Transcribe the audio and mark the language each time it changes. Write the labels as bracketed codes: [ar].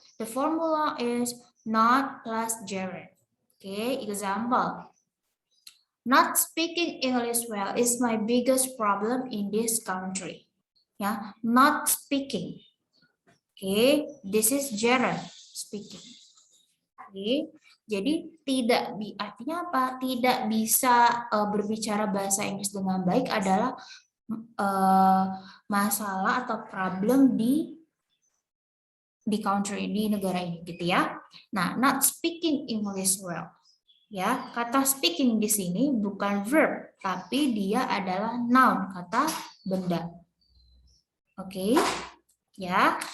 [en] The formula is not plus gerund. Okay, example. Not speaking English well is my biggest problem in this country. Ya, not speaking. Okay, this is gerund speaking. [id] Jadi artinya apa? Tidak bisa berbicara bahasa Inggris dengan baik adalah masalah atau problem di country, di negara ini gitu ya. Nah, [en] not speaking English well. [id] Ya, kata speaking di sini bukan verb, tapi dia adalah noun, kata benda. Oke. Ya.